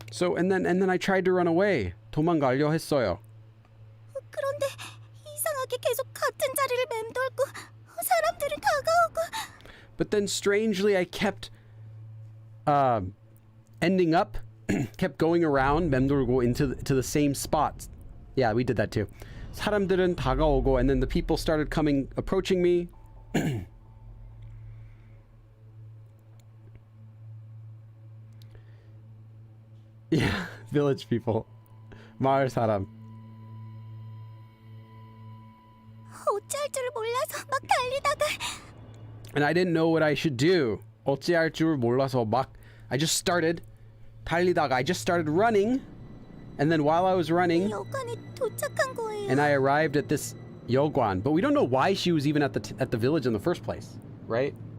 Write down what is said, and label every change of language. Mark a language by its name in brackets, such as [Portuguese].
[English] So and then I tried to run away. [Korean] 도망가려 했어요. 그런데 이상하게 계속 같은 자리를 맴돌고 사람들은 다가오고. [English] But then strangely I kept ending up kept going around 맴돌고 into the same spots. Yeah, we did that too. [Korean] 사람들은 다가오고 [English] and then the people started approaching me. Yeah, village people. 마을 사람. [Korean] 어찌할 줄을 몰라서 막 달리다가. [English] And I didn't know what I should do. [Korean] 어찌할 줄 몰라서 [English] I just started 달리다가 I just started running. And then while I was running, [Korean] 여관에 도착한 거예요. [English] and I arrived at this 여관, but we don't know why she was even at the village in the first place, right?